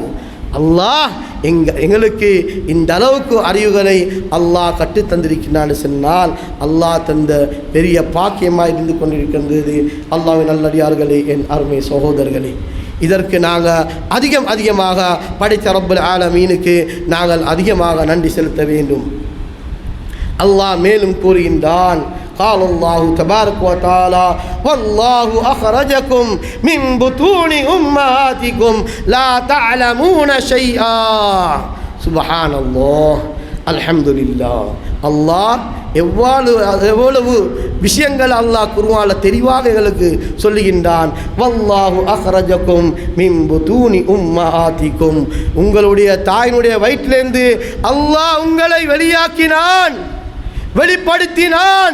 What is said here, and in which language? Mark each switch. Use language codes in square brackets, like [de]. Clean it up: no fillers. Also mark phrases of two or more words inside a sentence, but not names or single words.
[ta] அல்லாஹ் எங்களுக்கு இந்த அளவுக்கு அறிவுகளை அல்லாஹ் கற்றுத்தந்திருக்கிறான்னு சொன்னால் அல்லாஹ் தந்த பெரிய பாக்கியமாக இருந்து கொண்டிருக்கின்றது. அல்லாஹ்வின் நல்லடியார்களே, என் அருமை சகோதரர்களே, இதற்கு நாங்கள் அதிகமாக படைத்த [ar] رب العالمين [ta] நாங்கள் அதிகமாக நன்றி செலுத்த வேண்டும். அல்லாஹ் மேலும் கூறுகின்றான், [ar] قال الله تبارك وتعالى والله أخرجكم من بطون أمهاتكم لا تعلمون شيئا. سبحان الله الحمد لله. [ta] அல்லாஹ் எவ்வளவு விஷயங்கள் அல்லாஹ் குர்ஆன்ல தெளிவாக எங்களுக்கு சொல்லுகின்றான். [ar] والله أخرجكم من بطون أمهاتكم. [ta] உங்களுடைய தாயினுடைய வயிற்றிலிருந்து அல்லாஹ் உங்களை வெளியாக்கினான், வெளிப்படுத்தினான்.